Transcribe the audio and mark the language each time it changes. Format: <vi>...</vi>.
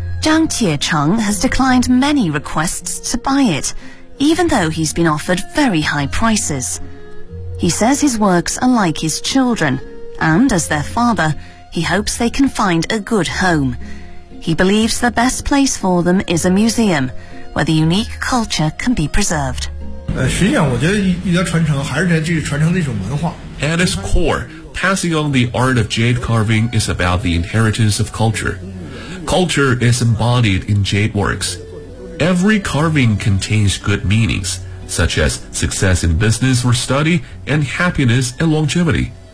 <en>Zhang Tiecheng has declined many requests to buy it, even though he's been offered very high prices. He says his works are like his children, and as their father, he hopes they can find a good home. He believes the best place for them is a museum, where the unique culture can be preserved.</en> <zh>实际上我觉得一个传承还是在传承这种文化。</zh> <en>At its core,Passing on the art of jade carving is about the inheritance of culture. Culture is embodied in jade works. Every carving contains good meanings, such as success in business or study and happiness and longevity.</en>